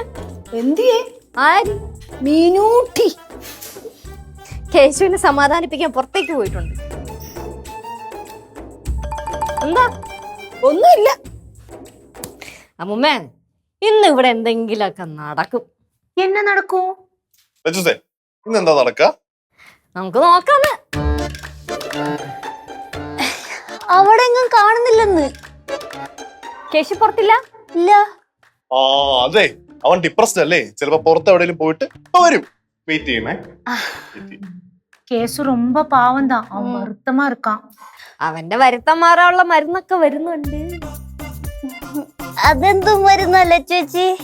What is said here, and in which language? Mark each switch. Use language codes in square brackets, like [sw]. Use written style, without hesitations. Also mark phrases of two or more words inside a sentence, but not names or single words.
[ml] എന്തിയേ? ആര്? മീനൂട്ടി കേശുവിനെ സമാധാനിപ്പിക്കാൻ പുറത്തേക്ക് പോയിട്ടുണ്ട്. എന്താ? ഒന്നുമില്ല. അമ്മുമ്മേ, ഇന്ന് ഇവിടെ എന്തെങ്കിലുമൊക്കെ നടക്കും. [ta] என்ன நடக்கும்? [ml] ലജുസേ ഇന്നെന്താ നടക്ക? നമുക്ക് നോക്കാന്ന്. അവിടെ എങ്ങും കാണുന്നില്ലെന്ന്. കേശു പുറത്തില്ല? ഇല്ല. ആ അതെ, അവൻ ഡിപ്രസ്ഡ് അല്ലേ? ചിലപ്പോ പുറത്ത് എവിടെയെങ്കിലും പോയിട്ട് വരും. വെയിറ്റ് ചെയ്യണേ. [ta] கேசு ரொம்ப பாவம் தான். அவன் வருத்தமா இருக்கான். [ml] അവന്റെ വരുത്തം മാറാനുള്ള മരുന്നൊക്കെ വരുന്നുണ്ട്. അതെന്തും വരുന്നല്ല ചേച്ചി.